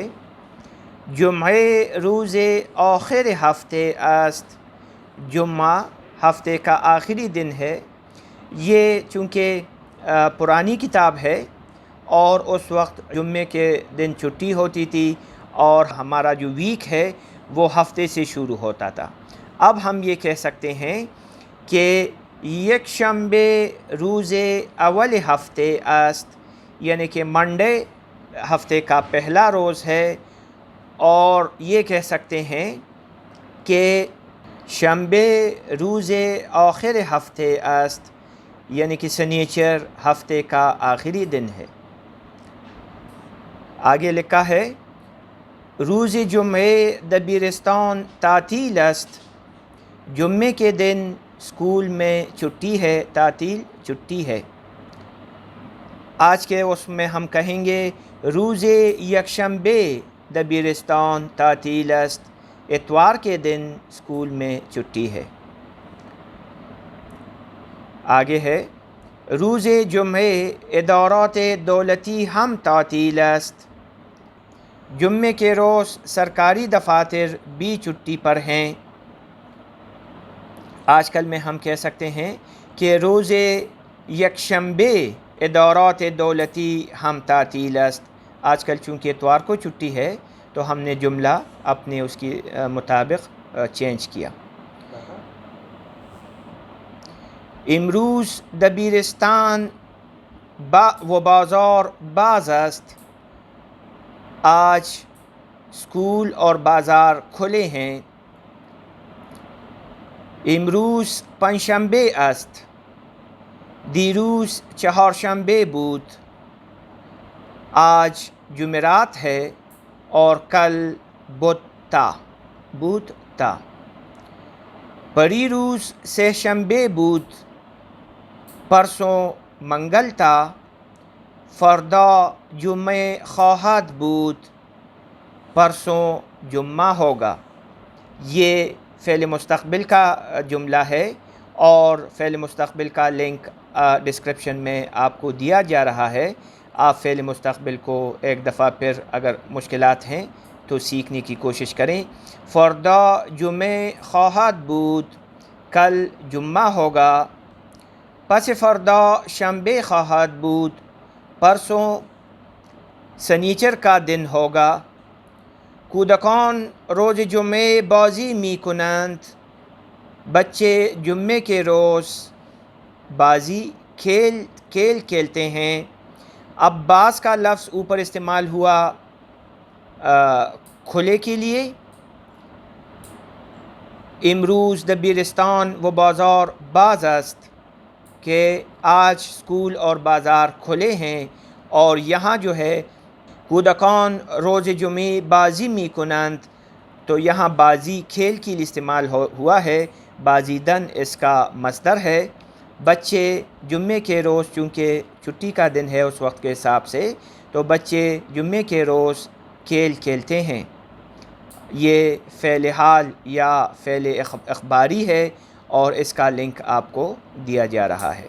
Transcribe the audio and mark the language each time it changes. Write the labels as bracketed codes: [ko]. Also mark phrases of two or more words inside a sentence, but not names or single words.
[fa] جمعہ روز آخر ہفتے است، [ur] جمعہ ہفتے کا آخری دن ہے۔ یہ چونکہ پرانی کتاب ہے اور اس وقت جمعے کے دن چھٹی ہوتی تھی اور ہمارا جو ویک ہے وہ ہفتے سے شروع ہوتا تھا۔ اب ہم یہ کہہ سکتے ہیں کہ [fa] یکشنبے روز اول ہفتے است، [ur] یعنی کہ منڈے ہفتے کا پہلا روز ہے، اور یہ کہہ سکتے ہیں کہ [fa] شنبے روز آخر ہفتے است، [ur] یعنی کہ سنیچر ہفتے کا آخری دن ہے۔ آگے لکھا ہے: [fa] روز جمعہ دبیرستان تعطیل است، [ur] جمعے کے دن اسکول میں چھٹی ہے۔ تعطیل چھٹی ہے۔ آج کے اس میں ہم کہیں گے [fa] روز یکشنبے دبیرستان تعطیل است، [ur] اتوار کے دن اسکول میں چھٹی ہے۔ آگے ہے: [fa] روز جمعہ ادارات دولتی ہم تعطیل است، [ur] جمعے کے روز سرکاری دفاتر بھی چھٹی پر ہیں۔ آج کل میں ہم کہہ سکتے ہیں کہ [fa] روز یکشنبے ادارات دولتی ہم تعطیل است۔ [ur] آج کل چونکہ اتوار کو چھٹی ہے تو ہم نے جملہ اپنے اس کی مطابق چینج کیا۔ [fa] امروز دبیرستان و بازار باز است، [ur] آج اسکول اور بازار کھلے ہیں۔ [fa] امروز پنجشنبه است، دیروز چهارشنبه بود، [ur] آج جمعرات ہے اور کل بدھ تھا۔ [fa] پریروز سه شنبه بود، [ur] پرسوں منگل تھا۔ [fa] فردا جمعہ خواہد بود، [ur] پرسوں جمعہ ہوگا۔ یہ فعل مستقبل کا جملہ ہے اور فعل مستقبل کا لنک ڈسکرپشن میں آپ کو دیا جا رہا ہے۔ آپ فعل مستقبل کو ایک دفعہ پھر اگر مشکلات ہیں تو سیکھنے کی کوشش کریں۔ [fa] فردا جمعہ خواہد بود، [ur] کل جمعہ ہوگا۔ [fa] پس فردا شنبه خواهد بود، [ur] پرسوں سنیچر کا دن ہوگا۔ [fa] کودکان روز جمعه بازی می کنند، [ur] بچے جمعے کے روز بازی کھیل کھیلتے ہیں۔ اب باز کا لفظ اوپر استعمال ہوا کھلے کے لیے۔ [fa] امروز دبیرستان و بازار باز است، [ur] کہ آج اسکول اور بازار کھلے ہیں، اور یہاں جو ہے [fa] کودکان روز جمعہ بازی می کنند، [ur] تو یہاں بازی کھیل کے لیے استعمال ہوا ہے۔ بازیدن اس کا مصدر ہے۔ بچے جمعے کے روز چونکہ چھٹی کا دن ہے اس وقت کے حساب سے، تو بچے جمعے کے روز کھیل کھیلتے ہیں۔ یہ فعل حال یا فعل اخباری ہے اور اس کا لنک آپ کو دیا جا رہا ہے۔